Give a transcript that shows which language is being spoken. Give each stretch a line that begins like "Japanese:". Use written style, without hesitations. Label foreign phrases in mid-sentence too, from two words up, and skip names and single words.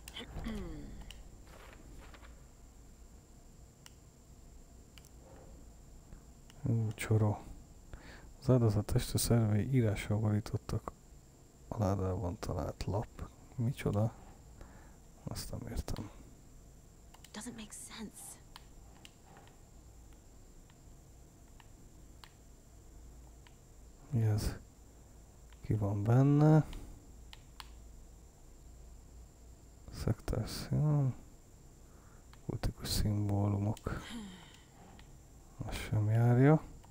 Hungarian: Csoró. Az áldozat teste szervei írással borítottak a ládában talált lap. Micsoda? Azt nem értem.
English: Doesn't make sense.
Hungarian: Mi ez? Ki van benne? Szektáció. Kultikus szimbólumok. Az sem járja.